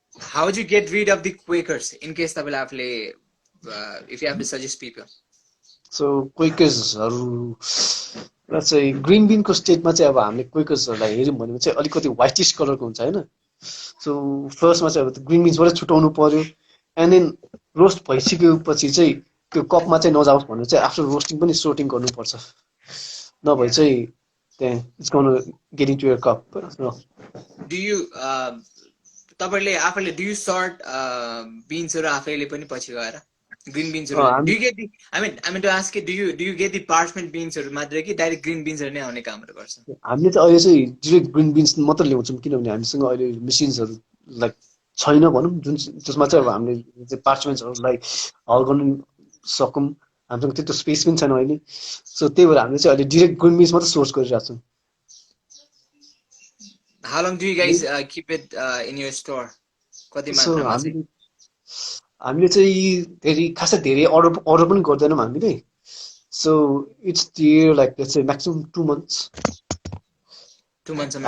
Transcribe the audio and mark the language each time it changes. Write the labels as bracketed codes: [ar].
[en] how would you get rid of the Quakers in case [ne] तपाईँले आफूले [en] if you have to suggest people [ne] so क्विकर्सहरू र चाहिँ green बिनको स्टेटमा चाहिँ अब हामीले क्विकर्सहरूलाई हेऱ्यौँ भने चाहिँ अलिकति व्हाइटिस कलरको हुन्छ होइन सो फर्स्टमा चाहिँ अब ग्रिन बिन्सबाटै छुटाउनु पर्यो एन्ड देन रोस्ट भइसकेपछि चाहिँ त्यो कपमा चाहिँ नजाओस् भनेर चाहिँ आफ्टर रोस्टिङ पनि सोर्टिङ गर्नुपर्छ नभए [en] Yeah. [ne] चाहिँ त्यहाँ [en] it's gonna get into your cup Do you [ne] तपाईँले आफैले [en] do you sort beansहरू [ne] आफैले पनि पछि गएर [en] green beansहरू do [ne] हामी [en] you get the I mean to ask you do you get the parchment beansहरू मात्रै कि direct green beansहरू [ne] नै आउने कामहरू गर्छ हामीले चाहिँ अहिले चाहिँ डिरेक्ट ग्रिन बिन्स मात्र ल्याउँछौँ किनभने हामीसँग अहिले मेसिन्सहरू लाइक छैन भनौँ जुन जसमा चाहिँ अब हामीले पार्चमेन्ट्सहरूलाई हल गर्नु सकौँ हामीसँग त्यस्तो स्पेस पनि छैन अहिले सो त्यही भएर हामीले चाहिँ अहिले डिरेक्ट ग्रिन बिन्स मात्र सोर्स गरिरहेको छौँ [en] How long do you guys keep it in your store [ne] कति सो मात्रामा चाहिँ हामीले चाहिँ धेरै खासै धेरै अर्डर पनि गर्दैनौँ हामीले so [en] it's dear like let's say maximum 2 months 2 monthsमा